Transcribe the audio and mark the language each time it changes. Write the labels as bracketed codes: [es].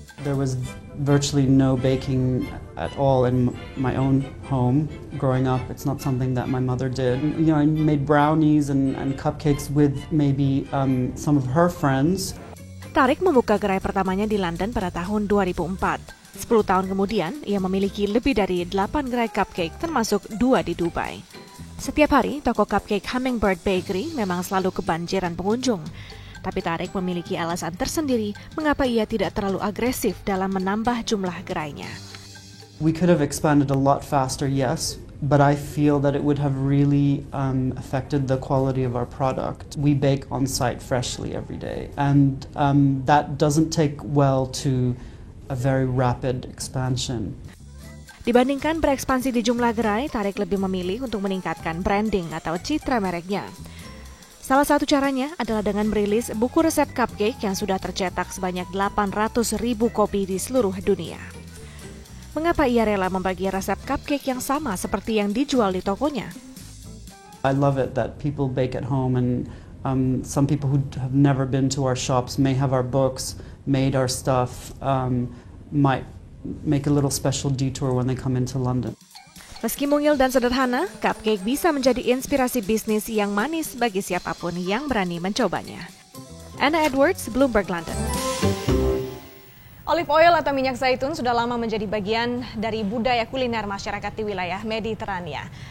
[en] There was virtually no baking at all in my own home growing up. It's not something that my mother did. You know, I made brownies and cupcakes with maybe some of her friends. [id] Tariq membuka gerai pertamanya di London pada tahun 2004. 10 tahun kemudian, ia memiliki lebih dari 8 gerai cupcake termasuk 2 di Dubai. Setiap hari, toko cupcake Hummingbird Bakery memang selalu kebanjiran pengunjung. Tapi Tariq memiliki alasan tersendiri mengapa ia tidak terlalu agresif dalam menambah jumlah gerainya. [en] We could have expanded a lot faster, yes, but I feel that it would have really affected the quality of our product. We bake on site freshly every day, and that doesn't take well to a very rapid expansion. [id] Dibandingkan berekspansi di jumlah gerai, Tariq lebih memilih untuk meningkatkan branding atau citra mereknya. Salah satu caranya adalah dengan merilis buku resep cupcake yang sudah tercetak sebanyak 800.000 kopi di seluruh dunia. Mengapa ia rela membagi resep cupcake yang sama seperti yang dijual di tokonya? [en] I love it that people bake at home, and some people who have never been to our shops may have our books, made our stuff, might make a little special detour when they come into London. [id] Meski mungil dan sederhana, cupcake bisa menjadi inspirasi bisnis yang manis bagi siapapun yang berani mencobanya. Anna Edwards, Bloomberg London. Olive oil atau minyak zaitun sudah lama menjadi bagian dari budaya kuliner masyarakat di wilayah Mediterania.